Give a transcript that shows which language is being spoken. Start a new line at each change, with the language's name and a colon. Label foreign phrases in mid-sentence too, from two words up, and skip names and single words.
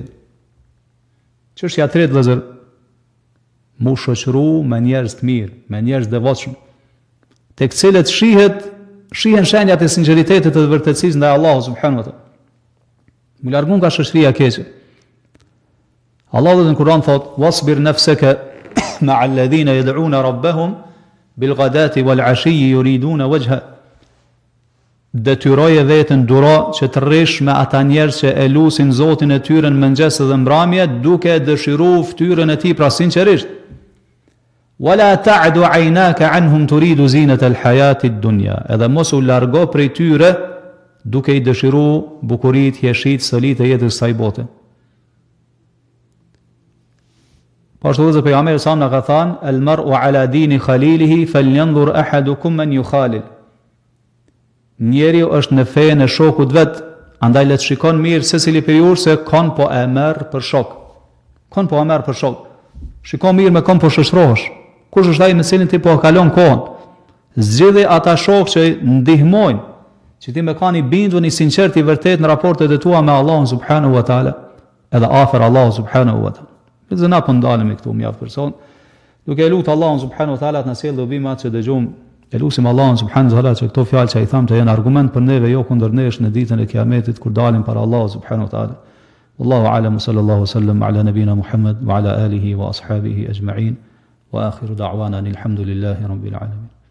Albanian: Çështja e tretë vëllazër, mu shoqëru me njerëz të mirë, me njerëz devotshëm, tek cilët shihen shenjat e sinqeritetit të vërtetësisë ndaj Allahut
Arabic: سبحانه وتعالى.
Albanian: Mu largun nga shoqëria e keqe. Allahu në Kur'an thot:
Arabic: "واصبر نفسك مع الذين يدعون ربهم بالغداة والعشي يريدون وجه."
Albanian: Detyroje veten, duro që të rrish me ata njerëz që e lusin Zotin e tyre në mëngjes dhe mbrëmje, duke dëshiruar fytyrën e tij pra sinqerisht.
Arabic: ولا تعد عيناك عنهم تريد زينة الحياة الدنيا.
Albanian: Edhe mos u largo prej tyre duke i dëshiruar bukuritë, jeshit, solitë e jetës së bote. Pashtu dhe pejgamberi sa na ka thënë:
Arabic: "المرء على دين خليله فلينظر أحدكم من يخالل."
Albanian: Njeriu është në fenë e shokut vet, andaj le të shikon mirë secili prej jush se kon po e merr për shok. Kon po e merr për shok. Shikon mirë me kon po shoqërohesh. Kush është ai në cilin ti po kalon kohën? Zgjidhi ata shokë që ndihmojnë, që ti me kanë i bindur, i sinqert, i vërtet në raportet e tua me Allahun
Arabic: سبحانه وتعالى,
Albanian: edhe afër Allahut
Arabic: سبحانه وتعالى.
Albanian: Dhe na po ndalemi këtu mjaft person, duke lutur Allahun
Arabic: سبحانه وتعالى
Albanian: të na sjellë dobimat që dëgjojmë. Elusim Allahun
Arabic: سبحانه وتعالى
Albanian: që këto fjalë që i tham të jenë argument për neve, jo kundër nesh në ditën e Kiametit kur dalim para Allahut
Arabic: سبحانه وتعالى. والله أعلم، صلى الله وسلم على نبينا محمد وعلى آله وأصحابه أجمعين. وآخر دعوانا الحمد لله رب العالمين.